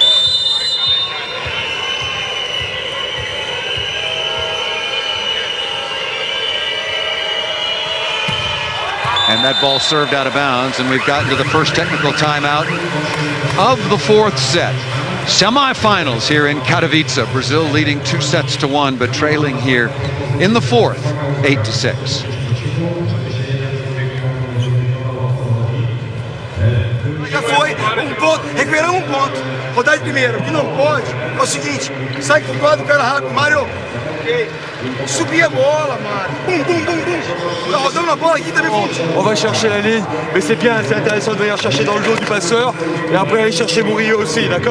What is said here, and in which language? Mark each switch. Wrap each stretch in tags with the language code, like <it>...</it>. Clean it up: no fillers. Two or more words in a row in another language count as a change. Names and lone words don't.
<en>And that ball served out of bounds, and we've gotten to the first technical timeout of the 4th set. Semifinals here in Katowice. Brazil leading 2-1, but trailing here in the 4th, 8-6.</en> <pt>Já foi, ponto, recuperamos ponto. Rodar de primeiro, o que não pode é o seguinte, sai com o lado do cara rápido, Mário. Subir a bola, Mário. Bum, bum, bum, bum. Rodamos la bola aqui também.</pt> <fr>On va chercher la ligne, mais c'est bien, c'est intéressant de venir chercher dans le dos du passeur et après aller chercher Murillo aussi, d'accord?</fr>